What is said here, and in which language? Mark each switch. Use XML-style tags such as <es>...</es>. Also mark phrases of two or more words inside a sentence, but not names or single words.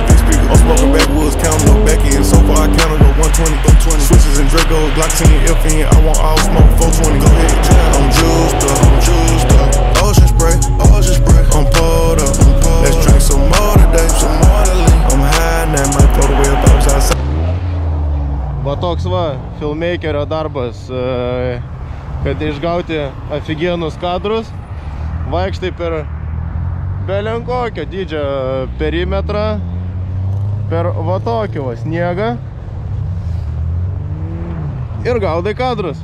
<en>I'm smoking backwoods, counting up back in, so far I counted up 120, switches and Dracos, Glock 10, FN, I want all smoke, 420, go ahead. I'm juiced up, ocean spray, I'm poured up, let's drink some more today, some more to leave. I'm high now, my photo with bombs outside.</en> <lt>Va toks va, filmmakerio darbas, kad išgauti aфиgenus kadrus, vaikštai per belenkokio dydžio perimetrą, per va tokį va sniegą ir gaudai kadrus.</lt>